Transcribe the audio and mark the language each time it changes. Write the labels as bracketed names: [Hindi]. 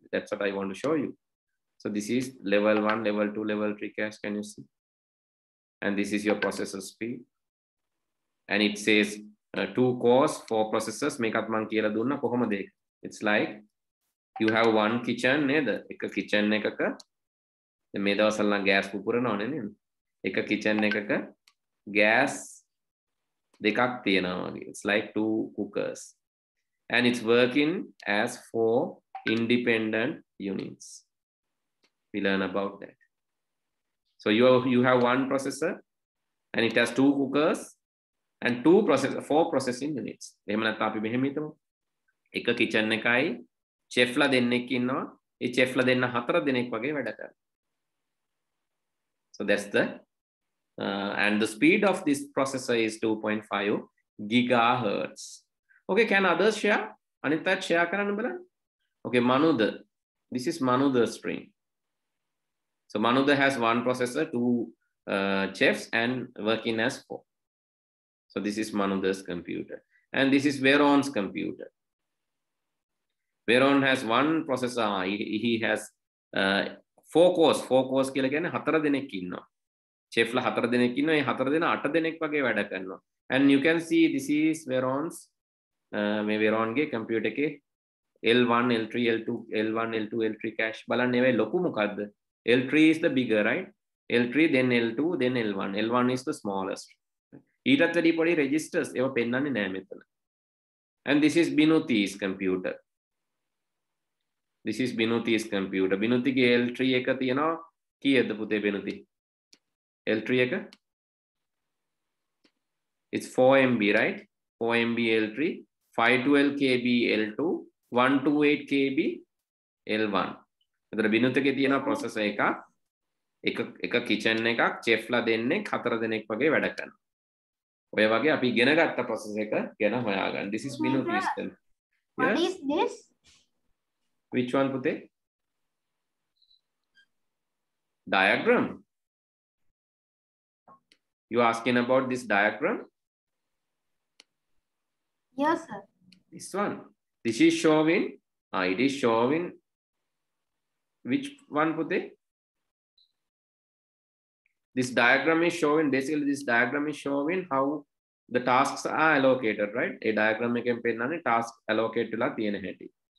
[English] That's what I want to show you. So this is level 1, level 2, level 3 cache. Can you see? And this is your processor speed. And it says 2 cores, 4 processors. [Sinhala] මේකත් මම කියලා දුන්නා කොහොමද ඒක? [English] It's like you have one kitchen [Sinhala] නේද? එක kitchen එකක මේ දවස්වල නම් gas පුපුරනවනේ නේද? එක kitchen එකක gas දෙකක් තියෙනවා වගේ. [English] It's like 2 cookers. And it's working as 4 independent units. We learn about that. So you have one processor and it has 2 cookers and 4 processing units. [Sinhala] එහෙම නැත්නම් අපි මෙහෙම හිතමු. එක kitchen එකයි chefලා දෙන්නෙක් ඉන්නවා. ඒ chefලා දෙන්න 4 දෙනෙක් වගේ වැඩ කරනවා. [English] So that's the and the speed of this processor is 2.5 gigahertz. Okay, can others share? Anita [Sinhala] share කරන්න බලන්න. [English] Okay, Manudha. This is Manudha's screen. So Manudha has one processor, 2 chefs, and working as 4. So this is Manudha's computer. And this is Veron's computer. Veron has one processor. He has 4 cores. [Sinhala] 4 cores කියලා කියන්නේ 4 දෙනෙක් ඉන්නවා. Chefලා 4 දෙනෙක් ඉන්නවා. ඒ 4 දෙනා 8 දෙනෙක් වගේ වැඩ කරනවා. [English] And you can see this is Veron's [Sinhala] මේ Veronගේ computer එකේ L1, L3, L2, L1, L2, L3 cache. බලන්න ඒවා ලොකු මොකද්ද? [English] L3 is the bigger, right? L3, then L2, then L1. L1 is the smallest. [Sinhala] ඊටත් වැඩි පොඩි registers ඒවා පෙන්වන්නේ නැහැ මෙතන. [English] And this is Binuti's computer. This is Binuti's computer. [Sinhala] Binutiගේ L3 එක තියෙනවා කීයද පුතේ Binuti? L3 එක? [English] It's 4 MB, right? 4 MB L3, 512 KB L2, 128 KB L1. [Sinhala] එතන Binuti එකේ තියෙන processor එක kitchen එකක් chefලා දෙන්නෙක් 4 දෙනෙක් වගේ වැඩ කරනවා. ඔය වගේ අපි ඉගෙන ගත්ත processor එක ගැන හොයාගන්න. [English] This is Binuti's. What is this? Which one, Pute? Diagram. You asking about this diagram? Yes, sir. This one. This is showing. It is showing. Which one, Pute? This diagram is showing. Basically, this diagram is showing how the tasks are allocated, right? [Sinhala] A diagram එකෙන් පෙන්නන්නේ task allocate වෙලා තියෙන හැටි.